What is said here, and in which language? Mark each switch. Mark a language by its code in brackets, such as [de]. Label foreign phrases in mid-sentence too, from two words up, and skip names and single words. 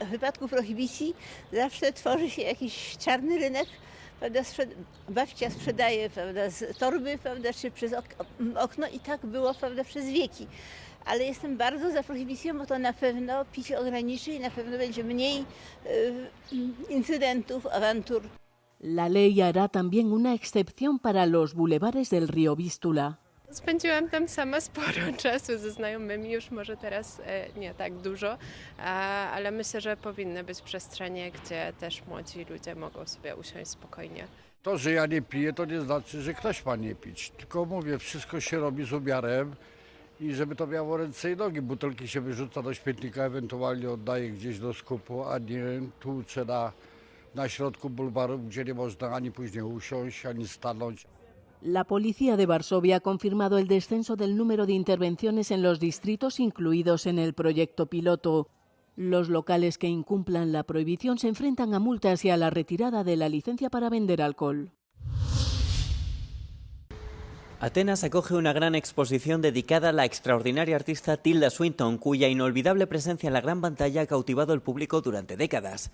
[pl] W wypadku prohibicji zawsze tworzy się jakiś czarny rynek. Prawda, babcia sprzedaje, prawda, z torby, prawda, czy przez okno i tak było, prawda, przez wieki. Ale jestem bardzo za prohibicją, bo to na pewno picie ograniczy i na pewno będzie mniej incydentów, awantur. [es] La ley hará también una excepción para los bulevares del río Vístula. [pl] Spędziłam tam sama sporo czasu ze znajomymi, już może teraz nie tak dużo, ale myślę, że powinny być przestrzenie, gdzie też młodzi ludzie mogą sobie usiąść spokojnie. To, że ja nie piję, to nie znaczy, że ktoś ma nie pić. Tylko mówię, wszystko się robi z umiarem i żeby to miało ręce i nogi. Butelki się wyrzuca do śmietnika, ewentualnie oddaje gdzieś do skupu, a nie tłucze na środku bulwaru, gdzie nie można ani później usiąść, ani stanąć. [es] La policía de Varsovia ha confirmado el descenso del número de intervenciones en los distritos incluidos en el proyecto piloto. Los locales que incumplan la prohibición se enfrentan a multas y a la retirada de la licencia para vender alcohol. Atenas acoge una gran exposición dedicada a la extraordinaria artista Tilda Swinton, cuya inolvidable presencia en la gran pantalla ha cautivado al público durante décadas.